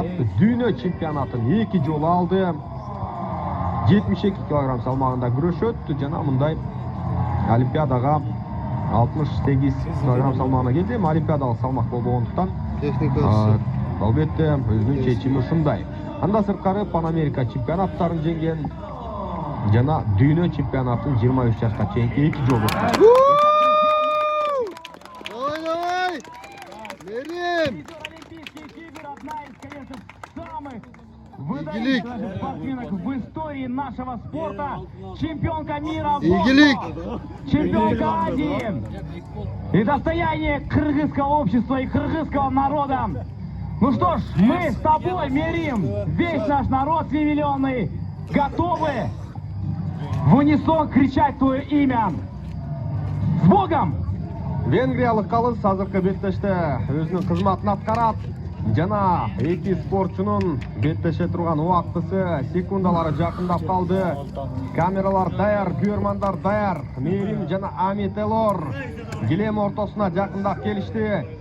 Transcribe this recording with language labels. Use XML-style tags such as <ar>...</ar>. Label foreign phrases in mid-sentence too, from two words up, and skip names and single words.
<ky>Дүйнө чемпионатын 2 жолу алды. 72 кг салмагында күрөшөт жана мындай Олимпиадага 68 кг салмагына келди. Олимпиадалык салмак болбогондуктан албетте өзүнүн чечими ушундай. Анда сырткары Пан Америка чемпионаттарын жеңген жана дүйнө чемпионатын 23 жашка чейинки 2 жолу. Давай! Мерим!</ky> <ru>Выдающихся спортсменок в истории нашего спорта. Чемпионка мира, чемпионка Азии и достояние кыргызского общества и кыргызского народа. Ну что ж, мы с тобой, Мерим, весь наш народ 3 миллионный, готовы в унисон кричать твое имя. С Богом!</ru> <ky>Венгриялык калыс азыркы беттеште өзүнүн кызматын аткарат. Жана эки спортчунун беттеше турган убактысы, секундалары жакындап калды. Камералар даяр, көрмандар даяр. Мээрим жана Ами Тейлор килем ортосуна жакындап келишти.</ky>